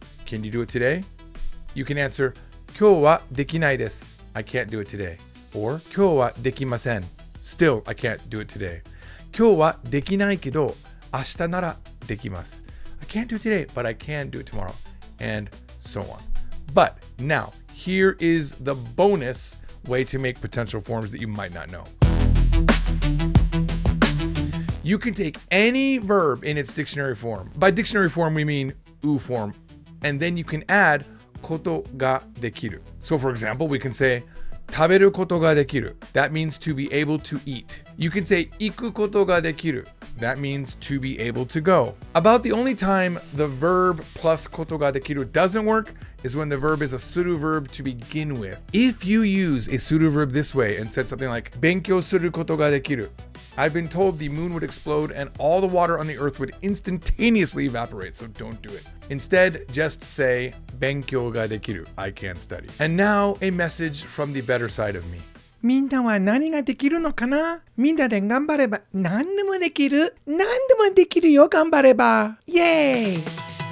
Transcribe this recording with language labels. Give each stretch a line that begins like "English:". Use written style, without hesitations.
English: Can you do it today? You can answer,
Japanese: 今日はできないです.
English: I can't do it today. Or
Japanese: 今日はできません.
English: Still, I can't do it today.
Japanese: 今日はできないけど、明日ならできます.
English: I can't do it today, but I can do it tomorrow. And so on. But now, here is the bonus way to make potential forms that you might not know. You can take any verb in its dictionary form. By dictionary form, we mean U form. And then you can add ことができる. So for example, we can say
Japanese: 食べることができる.
English: That means to be able to eat. You can say
Japanese: 行くことができる.
English: That means to be able to go. About the only time the verb plus ことができる doesn't work is when the verb is a suru verb to begin with. If you use a suru verb this way and said something like
Japanese: 勉強することができる,
English: I've been told the moon would explode and all the water on the earth would instantaneously evaporate, so don't do it. Instead, just say
Japanese: 勉強ができる.
English: I can't study. And now a message from the better side of me.
Japanese: みんなは何ができるのかな？みんなで頑張れば何でもできる。何でもできるよ、頑張れば。イエーイ！